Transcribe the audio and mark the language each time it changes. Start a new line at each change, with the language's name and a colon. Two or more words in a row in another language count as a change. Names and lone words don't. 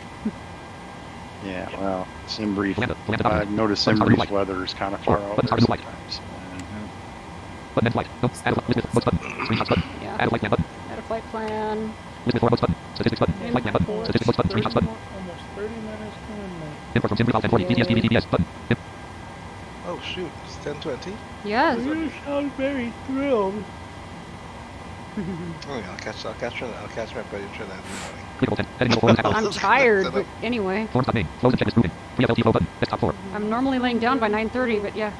English: Yeah, well, SimBrief. Philanthro I've document. noticed Button start SimBrief's weather is kind of far out Button there start light. sometimes. Button end flight. No. Add a flight. List books button. Screenshots button. Yeah. Add a flight plan button. Add a flight plan. List for books button. Statistics button. Flight plan button. Statistics books button. Screenshots button. Almost 30 minutes to midnight. Import from SimBrief 1040. VTSP-VTBS button. Oh shoot, it's 10:20. Yes. You sound very thrilled. Oh yeah, I'll catch my buddy Trinidad in the morning. Clickable 10. Heading level 4 tackle. I'm tired, but anyway. Forms.name. Close and check is moving. Free FLT flow button. Desktop 4. I'm normally laying down by 9:30, but yeah.